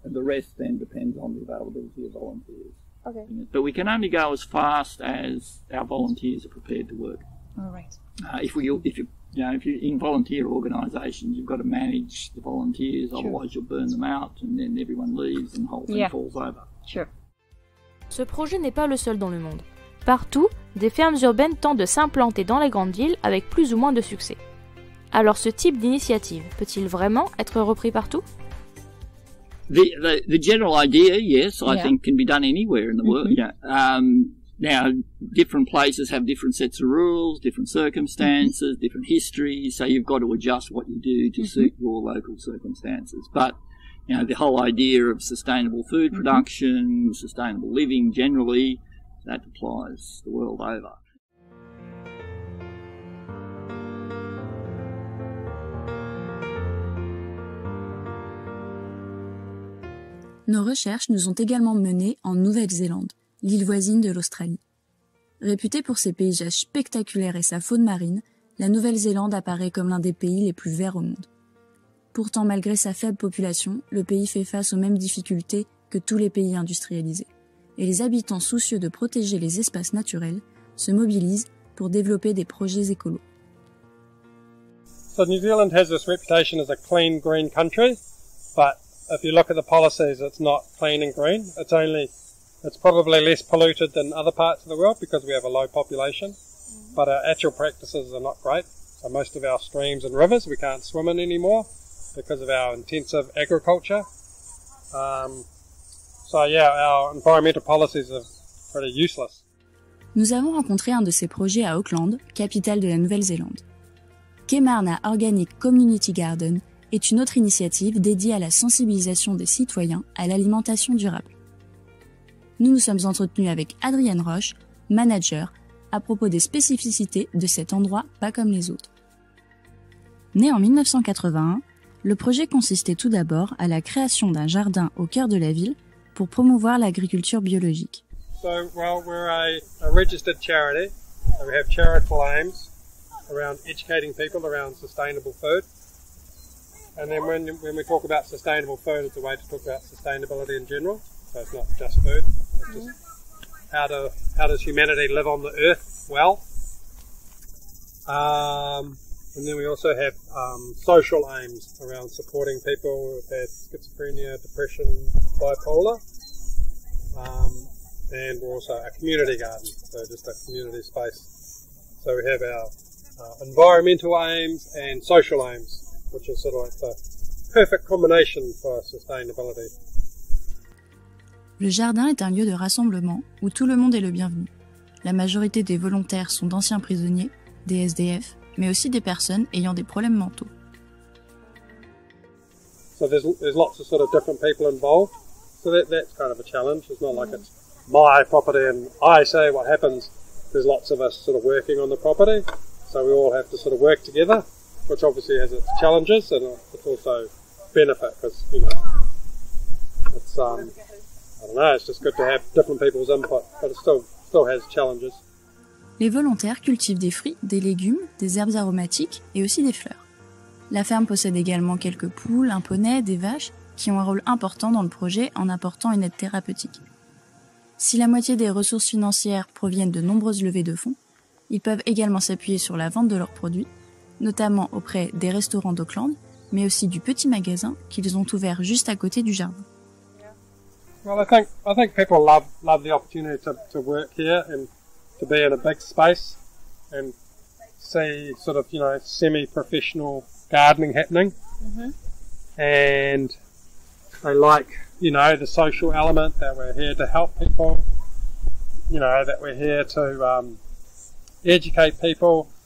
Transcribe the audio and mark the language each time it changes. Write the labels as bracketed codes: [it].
[en] And the rest then depends on the availability of volunteers. Okay. But we can only go as fast as our volunteers are prepared to work. All right. If you're in volunteer organisations, you've got to manage the volunteers, otherwise you'll burn them out, and then everyone leaves and the whole thing falls over. Sure. [fr] Ce projet n'est pas le seul dans le monde. Partout, des fermes urbaines tentent de s'implanter dans les grandes villes avec plus ou moins de succès. Alors ce type d'initiative peut-il vraiment être repris partout? [en] The general idea, yes, I think can be done anywhere in the world. Now, different places have different sets of rules, different circumstances, different histories, so you've got to adjust what you do to suit your local circumstances. But, the whole idea of sustainable food production, sustainable living generally, that applies the world over. [fr] Nos recherches nous ont également menés en Nouvelle-Zélande, l'île voisine de l'Australie. Réputée pour ses paysages spectaculaires et sa faune marine, la Nouvelle-Zélande apparaît comme l'un des pays les plus verts au monde. Pourtant, malgré sa faible population, le pays fait face aux mêmes difficultés que tous les pays industrialisés. Et les habitants soucieux de protéger les espaces naturels se mobilisent pour développer des projets écolos. [en] So New Zealand has this reputation as a clean, green country, but if you look at the policies, it's not clean and green. It's probably less polluted than other parts of the world because we have a low population, but our actual practices are not great. So most of our streams and rivers we can't swim in anymore because of our intensive agriculture. Our environmental policies are pretty useless. [fr] Nous avons rencontré un de ces projets à Auckland, capitale de la Nouvelle-Zélande. Kemarna Organic Community Garden est une autre initiative dédiée à la sensibilisation des citoyens à l'alimentation durable. Nous nous sommes entretenus avec Adrienne Roche, manager, à propos des spécificités de cet endroit pas comme les autres. Né en 1981, le projet consistait tout d'abord à la création d'un jardin au cœur de la ville pour promouvoir l'agriculture biologique. [en] We're a registered charity. We have charitable aims around educating people around sustainable food. And then when we talk about sustainable food, it's a way to talk about sustainability in general. So it's not just food. It's just how does humanity live on the earth well? And then we also have social aims around supporting people who've had schizophrenia, depression, bipolar. And we're also a community garden, so just a community space. So we have our environmental aims and social aims, which is sort of like the perfect combination for sustainability. [fr] Le jardin est un lieu de rassemblement où tout le monde est le bienvenu. La majorité des volontaires sont d'anciens prisonniers, des SDF, mais aussi des personnes ayant des problèmes mentaux. [en] So there's lots of sort of different people involved. So that's kind of a challenge. It's not like it's my property and I say what happens. There's lots of us sort of working on the property. So we all have to sort of work together, which obviously has its challenges and it's also benefit because, it's, I don't know, it's just good to have different people's input, but it still has challenges. [fr] Les volontaires cultivent des fruits, des légumes, des herbes aromatiques et aussi des fleurs. La ferme possède également quelques poules, un poney, des vaches, qui ont un rôle important dans le projet en apportant une aide thérapeutique. Si la moitié des ressources financières proviennent de nombreuses levées de fonds, ils peuvent également s'appuyer sur la vente de leurs produits, notamment auprès des restaurants d'Auckland, mais aussi du petit magasin qu'ils ont ouvert juste à côté du jardin. [en] Well, I think people love the opportunity to work here and to be in a big space and see sort of, semi-professional gardening happening. Mm-hmm. And they like, the social element, that we're here to help people, that we're here to educate people.